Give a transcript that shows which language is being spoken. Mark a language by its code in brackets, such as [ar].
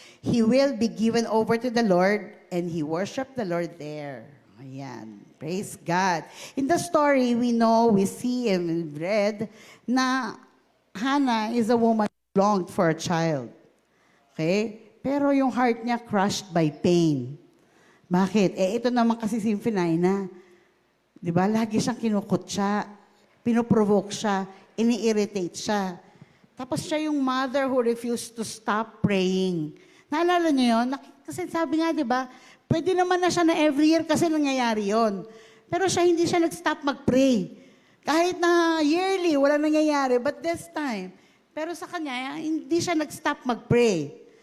[en] He will be given over to the Lord, and he worshiped the Lord there. [tl] Ayan. [en] Praise God. In the story, we see and read [tl] na [en] Hannah is a woman who longed for a child. Okay? [tl] Pero yung [en] heart [tl] niya [en] crushed by pain. [tl] Bakit? Ito naman kasi si Finaina. Di ba? Lagi siyang kinukutsa, pinoprovoke siya, ini-irritate siya. Tapos siya yung [en] mother who refused to stop praying. [tl] Naalala niyo yun? Kasi sabi nga, di ba, pwede naman na siya na [en] every year [tl] kasi nangyayari yon. Pero siya hindi siya nag-stop mag-pray. Kahit na yearly, wala nangyayari, [en] but this time. [tl] Pero sa kanya, hindi siya nag-stop mag-pray.